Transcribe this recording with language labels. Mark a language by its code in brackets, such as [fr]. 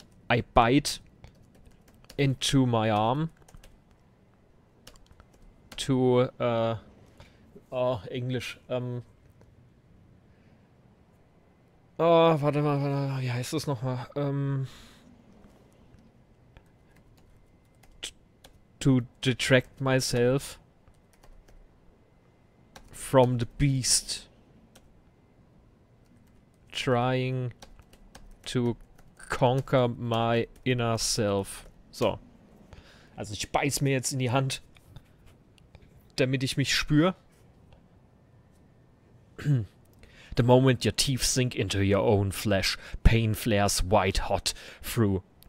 [en] I bite into my arm to, [de] oh, Englisch, oh, warte mal, wie heißt das nochmal? [en] To detract myself from the beast trying to conquer my inner self. [de] So. Also ich beiß mir jetzt in die Hand, damit ich mich spüre. [en] The moment your teeth sink into your own flesh, pain flares white hot through...